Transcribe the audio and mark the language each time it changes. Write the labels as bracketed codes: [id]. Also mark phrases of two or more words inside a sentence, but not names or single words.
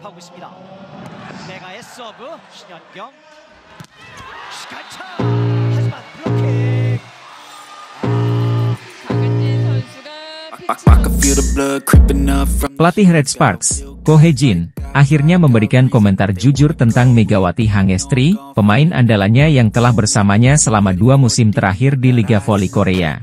[ko] 하고 있습니다. 메가의 서브 신현경 시간차 하지만 블로킹. [id] Pelatih Red Sparks, Ko Hye-jin, akhirnya memberikan komentar jujur tentang Megawati Hangestri, pemain andalannya yang telah bersamanya selama 2 musim terakhir di Liga Voli Korea.